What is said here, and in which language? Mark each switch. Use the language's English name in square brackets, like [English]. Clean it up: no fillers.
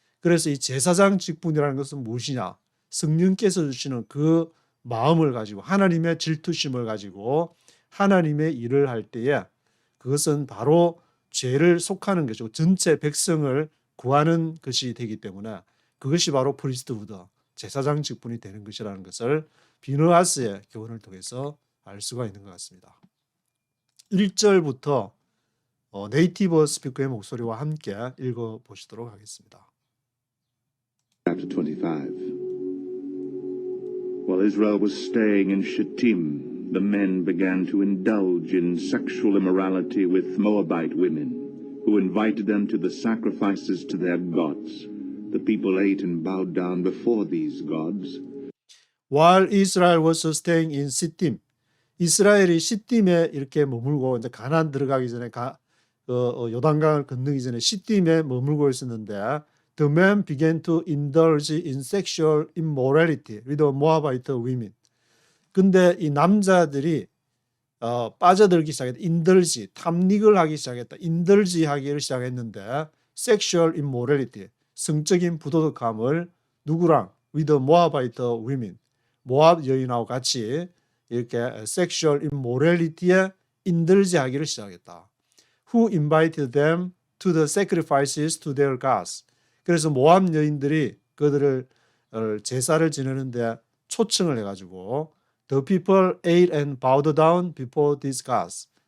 [Korean] 그래서 이 제사장 직분이라는 것은 무엇이냐? 성령께서 주시는 그 마음을 가지고 하나님의 질투심을 가지고 하나님의 일을 할 때에 그것은 바로 죄를 속하는 것이고 전체 백성을 구하는 것이 되기 때문에 그것이 바로 프리스트후드, 제사장 직분이 되는 것이라는 것을 비느하스의 교훈을 통해서 알 수가 있는 것 같습니다. 1절부터 네이티브 스피커의 목소리와 함께 읽어보시도록 하겠습니다. [English] Chapter 25. While Israel was staying in Shittim, the men began to indulge in sexual immorality with Moabite women, who invited them to the sacrifices to their gods. The people ate and bowed down before these gods. While Israel was staying in Shittim, [Korean] 이스라엘이 시딤에 이렇게 머물고 이제 가나안 들어가기 전에 요단강을 건너기 전에 시딤에 머물고 있었는데 [English] the men began to indulge in sexual immorality with the Moabite women. [Korean] 근데 이 남자들이 빠져들기 시작했다. indulge, 탐닉을 하기 시작했다. indulge 하기를 시작했는데 [English] sexual immorality, [Korean] 성적인 부도덕함을 누구랑? [English] with the Moabite women, [Korean] 모압 여인하고 같이 이렇게 [English] sexual immorality [Korean] 에 indulge 하기를 시작했다. [English] Who invited them to the sacrifices to their gods. [Korean] 그래서 모압 여인들이 그들을 제사를 지내는데 초청을 해가지고 [English] the people ate and bowed down before these gods.